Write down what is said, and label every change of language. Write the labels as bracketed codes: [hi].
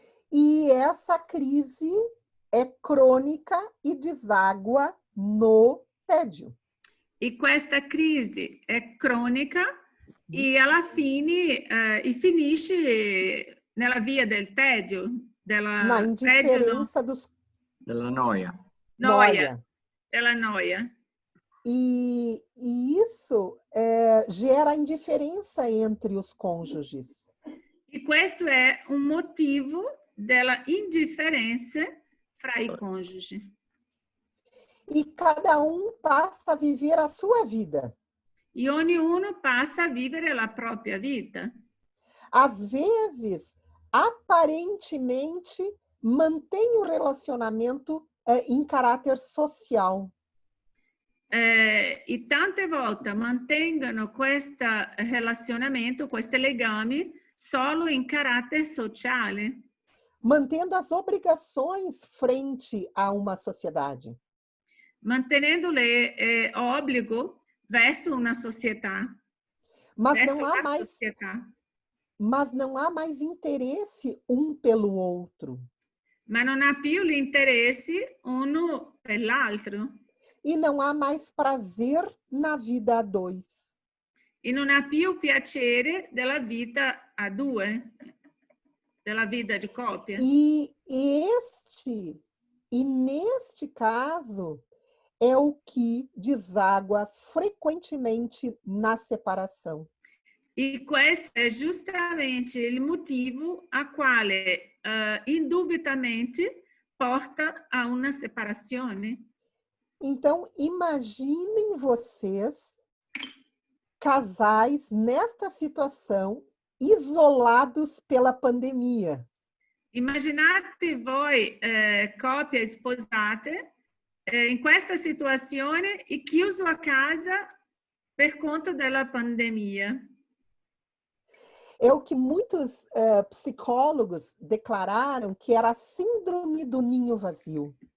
[pt] E essa crise é crônica e deságua no tédio. [it] E questa crisi è cronica e alla fine finisce nella via del tedio, [pt] Na [it] tedio no, [pt] indiferença dos [it] Della noia. noia, della noia. [pt] E isso gera indiferença entre os cônjuges. [it] E questo è un motivo della indifferenza fra i cônjugi. [pt] E cada um passa a viver a sua vida. [it] E ognuno passa a vivere la propria vita. [pt] Às vezes, aparentemente, mantém o relacionamento em caráter social. [it] E tante volte mantengono questo relazionamento, questi legami, solo in carattere sociale. [pt] Mantendo as obrigações frente a uma sociedade. [it] Mantenendo le obbligo verso una società. [pt] Mas não há mais interesse um pelo outro. [it] Ma non ha più l'interesse uno per l'altro. [pt] E não há mais prazer na vida a dois. [it] E non ha più piacere della vita a due, della vita di coppia. [pt] E neste caso é o que deságua frequentemente na separação. [it] E questo è giustamente il motivo a quale indubbiamente porta a una separazione. [pt] Então, imaginem vocês, casais nesta situação, isolados pela pandemia. [it] Immaginate voi coppie sposate in questa situazione e chiuso a casa per conto della pandemia. [pt] É o que muitos psicólogos declararam que era a síndrome do ninho vazio.